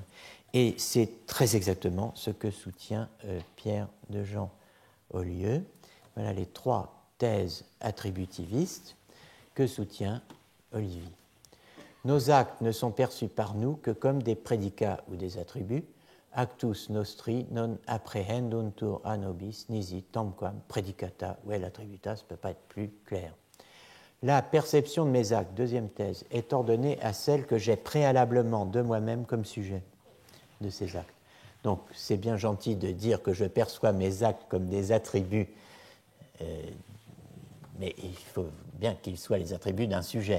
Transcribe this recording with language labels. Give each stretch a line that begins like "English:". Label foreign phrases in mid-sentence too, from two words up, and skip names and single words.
French: Et c'est très exactement ce que soutient Pierre de Jean Aulieu. Voilà les trois thèses attributivistes que soutient Olivier. Nos actes ne sont perçus par nous que comme des prédicats ou des attributs.
Latin: actus nostri non apprehenduntur a nobis nisi tamquam predicata vel attributa,
French: ça ne peut pas être plus clair. La perception de mes actes, deuxième thèse, est ordonnée à celle que j'ai préalablement de moi-même comme sujet de ces actes. Donc, c'est bien gentil de dire que je perçois mes actes comme des attributs, mais il faut bien qu'ils soient les attributs d'un sujet.